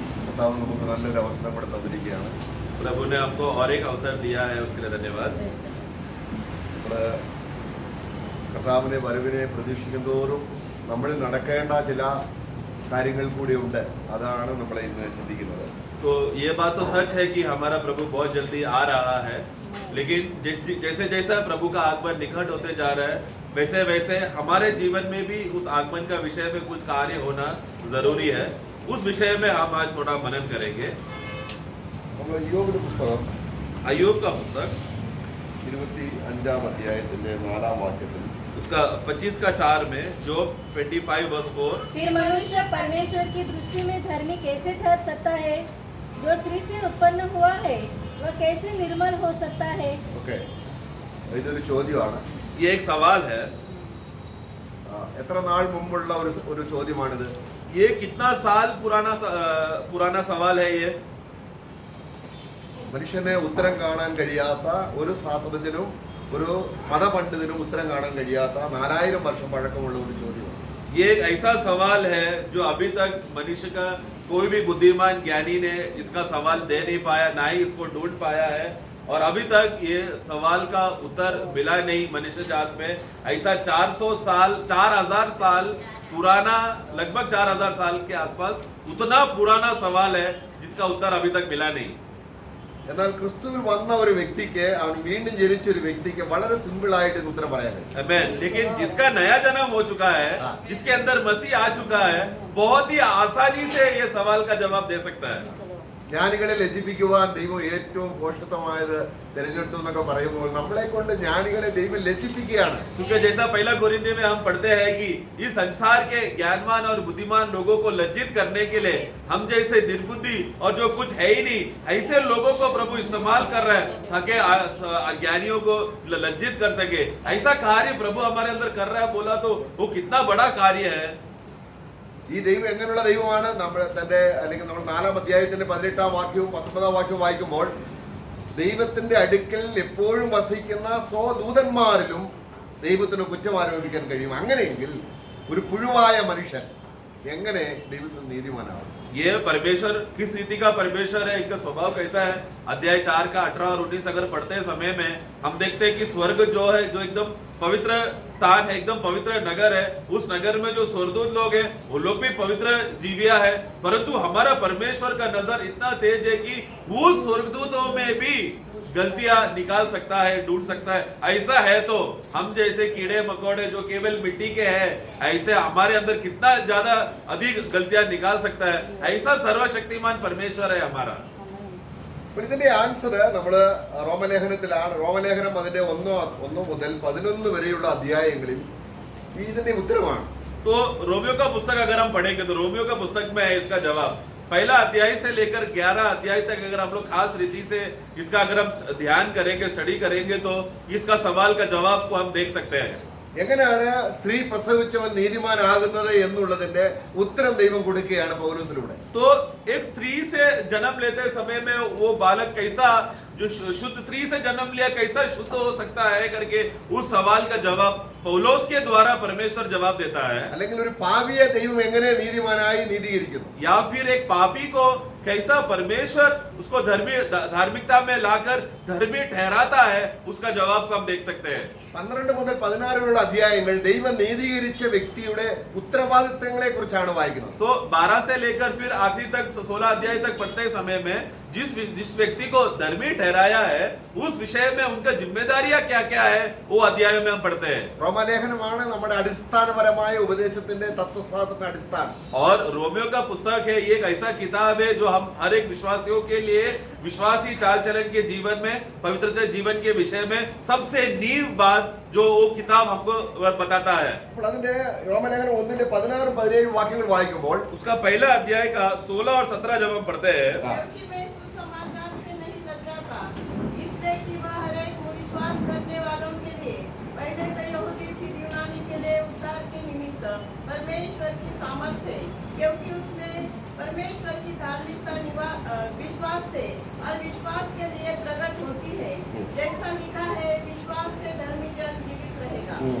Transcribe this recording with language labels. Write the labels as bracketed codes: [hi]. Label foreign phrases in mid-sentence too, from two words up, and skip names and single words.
[ml] കർത്താവ് നമുക്ക് നല്ലൊരു അവസരം കൂടെ തന്നിരിക്കുകയാണ്. [hi] प्रभु ने हमको और एक अवसर दिया है, उसके लिए धन्यवाद। [ml] നമ്മുടെ കർത്താവിനെ വരവിനെ പ്രതീക്ഷിക്കുന്തോറും നമ്മൾ നടക്കേണ്ട ചില കാര്യങ്ങൾ കൂടി ഉണ്ട്. അതാണ് നമ്മൾ ഇന്ന് ചിന്തിക്കുന്നത്. [hi] तो ये बात तो सच है कि हमारा प्रभु बहुत जल्दी आ रहा है, लेकिन जैसे जैसा प्रभु का आगमन निकट होते जा रहा है, वैसे वैसे हमारे जीवन में भी उस आगमन का विषय में कुछ कार्य होना जरूरी है। उस विषय में हम आज थोड़ा मनन करेंगे। [ml] നമ്മൾ യോബിന്റെ പുസ്തകം [hi] अय्यूब का पुस्तक [ml] 25 അധ്യായത്തിന്റെ 4-ാം വാക്യത്തിൽ [hi] उसका 25 का 4 में जोब 25 वर्स 4, फिर मनुष्य परमेश्वर की दृष्टि में धर्मी कैसे ठहर सकता है? जो स्त्री से उत्पन्न हुआ है वह कैसे निर्मल हो सकता है? [ml] ഓക്കെ, ഇതൊരു ചോദ്യമാണ്. [hi] ये एक सवाल है। [ml] എത്ര നാൾ മുമ്പുള്ള ഒരു ചോദ്യമാണിത്? [hi] ये कितना साल पुराना सवाल है ये। [ml] മനുഷ്യന് ഉത്തരം കാണാൻ കഴിയാത്ത ഒരു ശാസ്ത്രജ്ഞനും ഒരു മതപണ്ഡിതനും ഉത്തരം കാണാൻ കഴിയാത്ത 4000 വർഷം പഴക്കമുള്ള ഒരു ചോദ്യമാണ്. [hi] ये एक ऐसा सवाल है जो अभी तक मनुष्य का कोई भी बुद्धिमान ज्ञानी ने इसका सवाल दे नहीं पाया, ना ही इसको ढूंढ पाया है, और अभी तक ये सवाल का उत्तर मिला नहीं मनुष्य जात में। ऐसा 4000 साल पुराना, लगभग 4000 साल के आसपास उतना पुराना सवाल है जिसका उत्तर अभी तक मिला नहीं। [ml] എന്നാൽ ക്രിസ്തുവിൽ വന്ന ഒരു വ്യക്തിക്ക്, അവൻ വീണ്ടും ജനിച്ച ഒരു വ്യക്തിക്ക് വളരെ സിമ്പിൾ ആയിട്ട് ഉത്തരം പറയാൻ കഴിയും. [hi] आमीन। लेकिन जिसका नया जन्म हो चुका है, जिसके अंदर मसीह आ चुका है, बहुत ही आसानी से ये सवाल का जवाब दे सकता है। [ml] ജ്ഞാനികളെ ലജ്ജിപ്പിക്കുവാൻ ദൈവം ഏറ്റവും പോഷകമായത് തിരഞ്ഞെടുത്തു എന്നൊക്കെ പറയുമ്പോൾ നമ്മളെ കൊണ്ട് ജ്ഞാനികളെ ദൈവം ലജ്ജിപ്പിക്കുകയാണ്. [hi] क्योंकि जैसा पहला कोरिन्थियों में हम पढ़ते हैं कि इस संसार के ज्ञानवान और बुद्धिमान लोगों को लज्जित करने के लिए हम जैसे निर्बुद्धि और जो कुछ है ही नहीं, ऐसे लोगों को प्रभु इस्तेमाल कर रहे हैं ताकि अज्ञानियों को लज्जित कर सके। ऐसा कार्य प्रभु हमारे अंदर कर रहा है, बोला तो वो कितना बड़ा कार्य है। [ml] ഈ ദൈവം എങ്ങനെയുള്ള ദൈവമാണ്? നമ്മൾ തന്റെ അല്ലെങ്കിൽ നമ്മൾ 4-ാം അധ്യായത്തിന്റെ 18-ാം വാക്യവും 19-ാം വാക്യവും വായിക്കുമ്പോൾ ദൈവത്തിന്റെ അടുക്കൽ എപ്പോഴും വസിക്കുന്ന സ്വദൂതന്മാരിലും ദൈവത്തിന് കുറ്റം ആരോപിക്കാൻ കഴിയും. അങ്ങനെയെങ്കിൽ ഒരു പുഴുവായ മനുഷ്യൻ എങ്ങനെ ദൈവത്തിന് നീതിമാനാവും? [hi] ये परमेश्वर किस रीति का परमेश्वर है, इसका स्वभाव कैसा है? अध्याय 4 का 18 और 19 अगर पढ़ते समय में हम देखते हैं कि स्वर्ग जो है, जो एकदम पवित्र स्थान है, एकदम पवित्र नगर है, उस नगर में जो स्वर्गदूत लोग हैं वो लोग भी पवित्र जीविया है, परंतु हमारा परमेश्वर का नजर इतना तेज है कि उस स्वर्गदूतों में भी गलतियां निकाल सकता है, ढूंढ सकता है। ऐसा है तो हम जैसे कीड़े मकोड़े जो केवल मिट्टी के हैं, ऐसे हमारे अंदर कितना ज्यादा अधिक गलतियां निकाल सकता है। ऐसा सर्वशक्तिमान परमेश्वर है हमारा। [ml] ഇതിന്റെ ആൻസർ നമ്മള് റോമലേഖനത്തിലാണ്. റോമലേഖനം അതിന്റെ 1 മുതൽ 11 വരെയുള്ള അധ്യായങ്ങളിൽ ഇതിന്റെ ഉത്തരമാണ്. [hi] तो रोमियो का पुस्तक अगर हम पढ़ेंगे तो रोमियो का पुस्तक में है इसका जवाब। पहला अध्याय से लेकर 11 अध्याय तक अगर हम लोग खास रीति से इसका अगर हम ध्यान करेंगे, स्टडी करेंगे, तो इसका सवाल का जवाब को हम देख सकते हैं। [ml] എങ്ങനെയാണ് സ്ത്രീ പ്രസവിച്ചവൻ നീതിമാനാകുന്നത് എന്നുള്ളതിന്റെ ഉത്തരം ദൈവം കൊടുക്കുകയാണ് പൗലോസിലൂടെ. [hi] तो एक स्त्री से जन्म लेते समय में वो बालक कैसा, जो शुद्ध स्त्री से जन्म लिया, कैसा शुद्ध हो सकता है करके उस सवाल का जवाब पौलोस के द्वारा परमेश्वर जवाब देता है। [ml] അല്ലെങ്കിൽ ഒരു പാപിയെ ദൈവം എങ്ങനെ നീതിമാനായി നീതീകരിക്കുന്നു? [hi] या फिर एक पापी को कैसा परमेश्वर उसको धार्मिकता में लाकर धर्मी ठहराता है, उसका जवाब को हम देख सकते हैं। [ml] 12 മുതൽ 16 വരെയുള്ള അധ്യായങ്ങൾ ദൈവം നീതീകരിച്ച വ്യക്തിയുടെ ഉത്തരവാദിത്തങ്ങളെ കുറിച്ചാണ് വായിക്കുന്നത്. [hi] तो 12 से लेकर फिर आखिरी तक 16 अध्याय तक पढ़ते समय में जिस व्यक्ति को धर्मी ठहराया है, उस विषय में उनका जिम्मेदारियां क्या क्या है, वो अध्याय में हम पढ़ते हैं। [ml] റോമലേഖനമാണ് നമ്മുടെ അടിസ്ഥാനപരമായ ഉപദേശത്തിന്റെ തത്വശാസ്ത്രത്തിന്റെ അടിസ്ഥാനം. [hi] और रोमियो का पुस्तक है, ये एक ऐसा किताब है जो हम हर एक विश्वासियों के लिए विश्वासी चाल चलन के जीवन में, पवित्रता जीवन के विषय में सबसे नींव बात जो वो किताब हमको बताता है। [ml] അപ്പോൾ അതിന്റെ റോമലേഖനം 1-ന്റെ 16 17 വാക്യങ്ങൾ വായിക്കുമ്പോൾ [hi] उसका पहला अध्याय का 16 और 17 जब हम पढ़ते हैं, क्योंकि मैं सुसमाचार से नहीं लजाता, इसलिए कि वह हर एक विश्वास करने वालों के लिए, पहले तो यहूदी फिर यूनानी के लिए उद्धार के निमित्त परमेश्वर की सामर्थ्य है, क्योंकि उसमें परमेश्वर की धार्मिकता विश्वास से और विश्वास के लिए प्रकट होती है, जैसा लिखा है, विश्वास से धर्मी जन जीवित रहेगा।